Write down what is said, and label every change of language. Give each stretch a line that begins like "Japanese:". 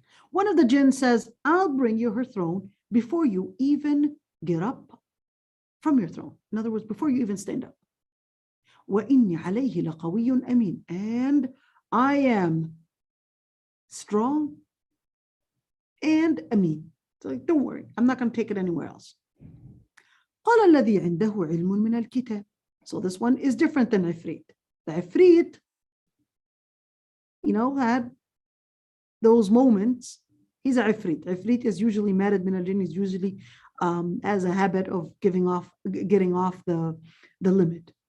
English: One of the jinn says, I'll bring you her throne before you even get up from your throne. In other words, before you even stand up.
Arabic: وَإِنِّي عَلَيْهِ لَقَوِيٌّ أَمِينٌ.
English: And I am strong and amin. So like, don't worry, I'm not going to take it anywhere else.
Arabic: قال الذي عنده علم من الكتاب.
English: So this one is different than Ifrit. The Ifrit, had those moments. He's a Ifrit. Ifrit is usually married
Arabic: min al-jinn,
English: is usually as a habit of getting off the limit.